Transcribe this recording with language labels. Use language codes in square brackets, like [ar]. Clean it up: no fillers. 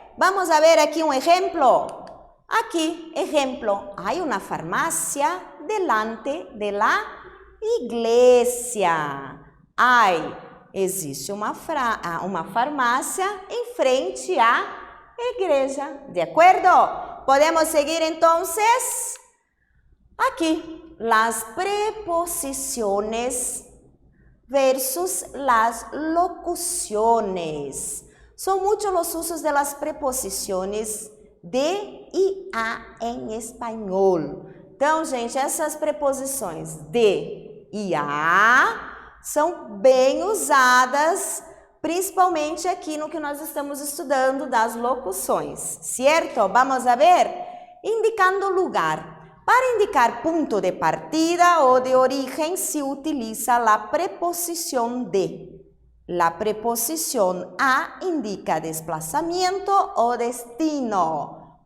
[es] Vamos a ver [pt] aqui um exemplo. Aqui, exemplo, [es] hay una farmacia delante de la iglesia. [pt] Existe uma farmácia em frente à igreja. De acordo? Podemos seguir entonces. [es] Aquí, las preposiciones versus las locuciones. Son muchos los usos de las preposiciones de e a [pt] em espanhol. Então, gente, essas preposições de e a são bem usadas, principalmente aqui no que nós estamos estudando das locuções, certo? [es] Vamos a ver? Indicando lugar. Para indicar punto de partida o de origen se utiliza la preposición de. La preposición a indica desplazamiento o destino.